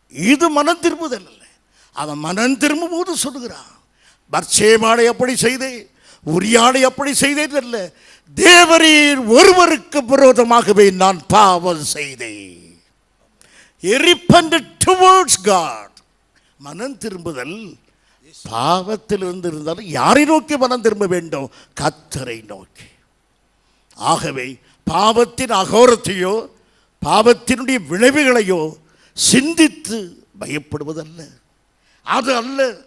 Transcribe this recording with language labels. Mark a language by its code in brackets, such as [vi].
[ta] இது மனம் திரும்புதல் அல்ல. அவன் மனம் திரும்பும் போது சொல்லுகிறான், பத்சேபாவை அப்படி செய்தேன், உரியாளை அப்படி செய்தேன் அல்ல, தேவரீர் ஒருவருக்கு விரோதமாகவே நான் பாவம் செய்தேன். [en] He repented towards God. [ta] மனம் திரும்புதல் பாவத்திலிருந்து இருந்தாலும் யாரை நோக்கி மனம் திரும்ப வேண்டும்? கர்த்தரை நோக்கி. ஆகவே பாவத்தின் அகோரத்தையோ பாவத்தினுடைய விளைவுகளையோ சிந்தித்து பயப்படுவதல்ல, அது அல்ல.